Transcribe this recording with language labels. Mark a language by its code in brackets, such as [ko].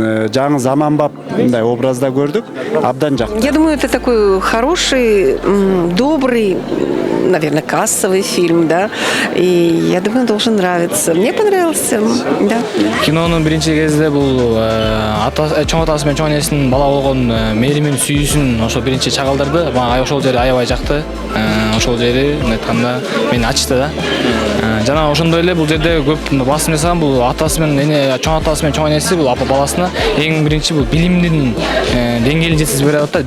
[ky] Жаңы заманбап мындай образда көрдүк. Абдан жакты. [ru] Я думаю, это такой хороший, добрый, наверное, кассовый фильм, да. И я думаю, должен нравиться. Мне понравился, да. [ky] Кинонун биринчи кезде бул чоң атасы менен чоң энесинин бала болгон мээримин, сүйүүсүн ошо биринчи чагылдырды. Мага ошол жери аябай жакты. Ошол жери мындай айтканда мени ачты да. жана ошондой эле бул жерде көп басым жасаган бул атасы менен эне, чоң атасы менен чоң энеси бул апа баласына эң биринчи бул билимдин деңгээлин жеткизип берип атат.